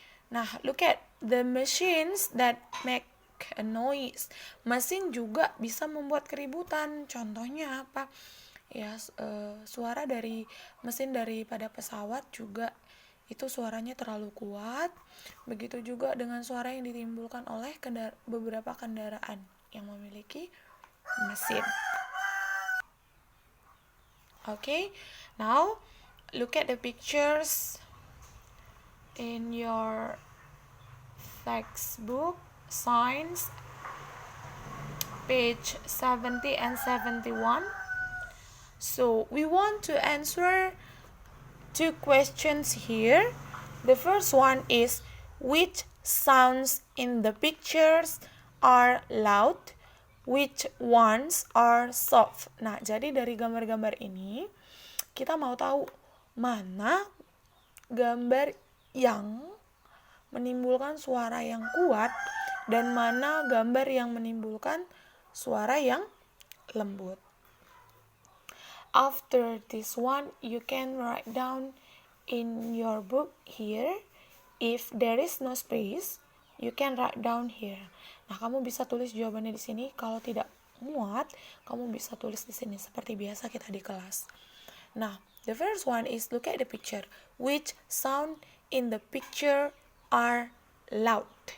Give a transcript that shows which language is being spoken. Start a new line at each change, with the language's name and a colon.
English: Nah, look at the machines that make a noise.
Indonesian: Mesin juga bisa membuat keributan. Contohnya apa? Ya, suara dari mesin daripada pesawat juga itu suaranya terlalu kuat. Begitu juga dengan suara yang ditimbulkan oleh beberapa kendaraan yang memiliki mesin.
English: Okay, now look at the pictures in your textbook, science, page 70 and 71. So we want to answer two questions here. The first one is, which sounds in the pictures are loud? Which ones are soft?
Indonesian: Nah, jadi dari gambar-gambar ini kita mau tahu mana gambar yang menimbulkan suara yang kuat dan mana gambar yang menimbulkan suara yang lembut.
English: After this one, you can write down in your book here. If there is no space, you can write down here.
Indonesian: Nah, kamu bisa tulis jawabannya di sini. Kalau tidak muat, kamu bisa tulis di sini seperti biasa kita di kelas.
English: Nah, the first one is look at the picture. Which sound in the picture are loud?